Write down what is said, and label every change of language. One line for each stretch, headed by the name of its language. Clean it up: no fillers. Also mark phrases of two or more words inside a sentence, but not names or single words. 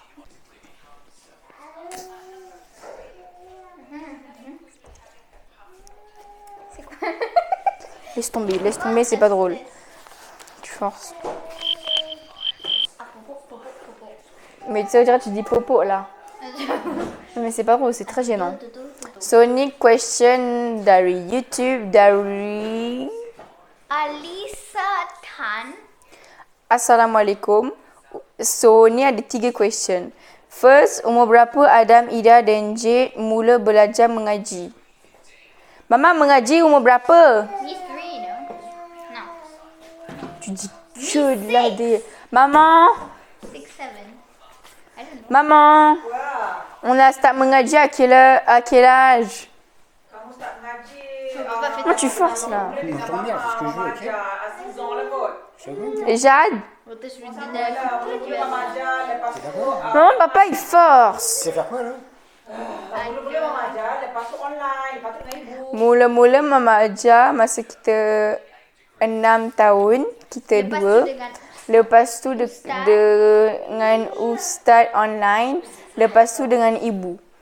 French: Laisse tomber, c'est pas drôle. Tu forces. Mais tu sais, on dirait que tu dis popo là. Mais c'est pas drôle, c'est très gênant.
Malay: Sonic question dari YouTube dari Alisa Tan. Assalamualaikum. So ni ada 3 question. First, umur berapa Adam, Ida dan Jade mula belajar mengaji? Mama mengaji umur berapa?
English: He's 3, no? No.
French: Tu dis que de la dé. Maman,
English: 6, 7. I don't know.
French: maman, on a start mengaji à quel âge?
Malay: Kamu start ngaji.
French: Non, tu forces là. Tu m'entends bien, c'est ce que je veux, ok? À 6 ans
Malay: lah kot.
French: C'est bon. Et Jade?
English: Well, this was
Malay: Mula-mula mengajar, lepas tu
French: Non, papa il force. C'est faire quoi là?
Malay: mula-mula mengajar, lepas tu online, lepas tu dengan ibu. Mula-mula mama ajar masa kita 6 tahun, kita Lepas tu dua. dengan Lepas tu dengan ustaz online. Lepas tu dengan ibu.